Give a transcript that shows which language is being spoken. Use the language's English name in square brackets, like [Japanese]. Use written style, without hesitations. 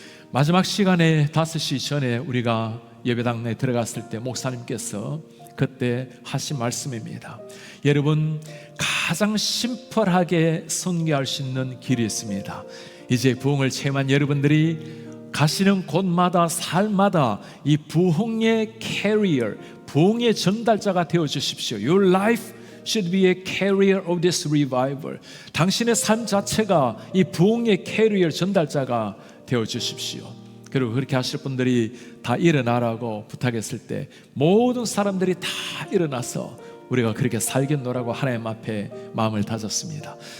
[Korean] 마지막 시간에 5시 전에 우리가 예배당에 들어갔을 때 목사님께서 그때 하신 말씀입니다. 여러분, 가장 심플하게 선교할 수 있는 길이 있습니다. 이제 부흥을 체험한 여러분들이 가시는 곳마다 삶마다 이 부흥의 캐리어, 부흥의 전달자가 되어 주십시오. [English] Your life should be a carrier of this revival. [Korean] 당신의 삶 자체가 이 부흥의 캐리어, 전달자가 되어 주십시오. 그리고 그렇게 하실 분들이 다 일어나라고 부탁했을 때 모든 사람들이 다 일어나서 우리가 그렇게 살겠노라고 하나님 앞에 마음을 다졌습니다.